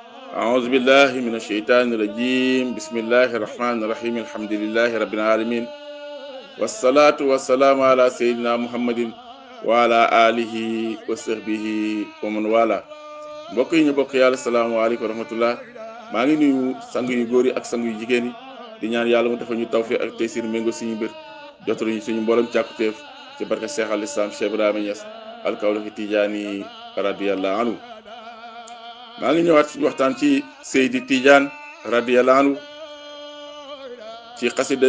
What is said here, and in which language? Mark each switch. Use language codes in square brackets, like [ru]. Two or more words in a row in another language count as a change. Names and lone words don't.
[ar] أعوذ بالله من الشيطان الرجيم بسم الله الرحمن الرحيم الحمد لله رب العالمين والصلاة والسلام على سيدنا محمد وعلى آله وصحبه ومن والاه [wo] mbokk yi ñu bokk yàlla [ar] السلام عليكم ورحمة الله [wo] maa ngi nuyu sang yu góor yi ak sang yu jigéen yi di ñaan yàlla mu defal ñu tawfiq ak taysir méngoo suñu mbir jotaluñu suñu mboolem càkkutéef ci barke Cheikh al Islam Cheikh Ibrahima Niass alkawlaxi Tijaani [ar] رضي الله عنه [wo] maa ngi ñëwaat suñu waxtaan ci Seydi Tidiane [ar] رضي الله عنه [wo] ci xasida